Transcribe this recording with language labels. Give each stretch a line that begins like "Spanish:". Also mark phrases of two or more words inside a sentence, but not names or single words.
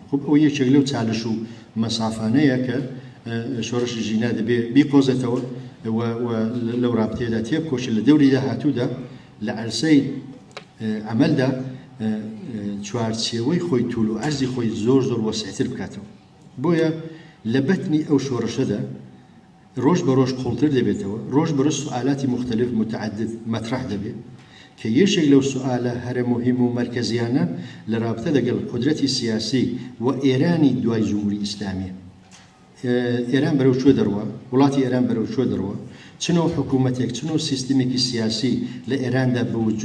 Central Kurdish: خب ئەو یەکێک لەو چالش و مەسافانەیە کە شۆڕشی ژینا دەبێت بیقۆزێتەوە و لەو رابطەیەدا تێبکۆشێت لە دەوری داهاتوودا لە عەرسەی عەمەلدا چوارچێوەی خۆی توول و عەرزی خۆی زۆر زۆر وەسیعتر بکاتەوە. بۆیە لە بەتنی ئەو شۆڕشەدا ڕۆژ بە ڕۆژ قوڵتر دەبێتەوە، ڕۆژ بە ڕۆژ
Persian: سوالات مختلف متعدد
Central Kurdish: مەطرح دەبێت کە یەکێک لەو سوالە هەرە مهم و مەرکەزیانە لە رابطە لەگەڵ قودرەتی سیاسی و ئێرانی دوای جمهوری ئیسلامیە. ئێران بەرەو چۆ دەڕوە، وڵاتی ئێران بەرەو چۆ دەڕوە، چنەوە حکوومەتێک چنەوە سیستمێکی سیاسی لە ئێراندا بەوجود